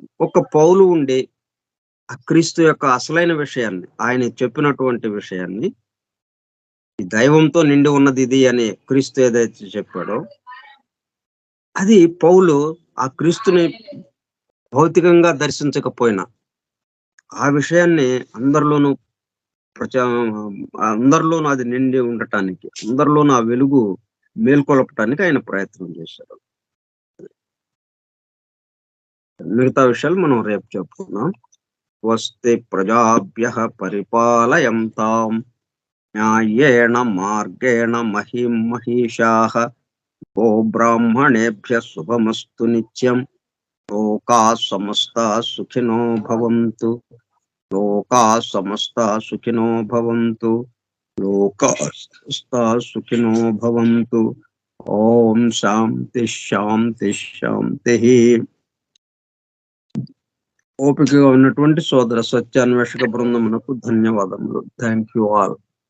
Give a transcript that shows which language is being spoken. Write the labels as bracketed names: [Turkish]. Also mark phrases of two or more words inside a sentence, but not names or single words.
[Telugu] ఒక పౌలు ఉండి ఆ క్రీస్తు యొక్క అసలైన విషయాన్ని, ఆయన చెప్పినటువంటి విషయాన్ని, ఈ దైవంతో నిండి ఉన్నది ఇది అని క్రీస్తు ఏదైతే చెప్పాడో, అది పౌలు ఆ క్రీస్తుని భౌతికంగా దర్శించకపోయినా, ఆ విషయాన్ని అందరిలోనూ ప్రచా అందరిలోనూ అది నిండి ఉండటానికి, అందరిలోనూ ఆ వెలుగు మేల్కొలపటానికి ఆయన ప్రయత్నం చేశారు. మిగతా విషయాలు మనం రేపు చెప్పుకుందాం. [Sanskrit] స్వస్తి ప్రజాభ్యః పరిపాలయంతాం న్యాయేణ మార్గేణ మహిం మహిషాః గో బ్రాహ్మణేభ్యः శుభమస్తు నిత్యం. లోకాः సమస్తాः సుఖినో భవంతు. లోకాः సమస్తాः సుఖినో భవంతు. లోకాः సమస్తాः సుఖినో భవంతు. ఓం శాంతి శాంతి శాంతిః. [Telugu] ఓపికగా ఉన్నటువంటి సోదర సత్యాన్వేషక బృందమునకు ధన్యవాదములు. [English] Thank you all.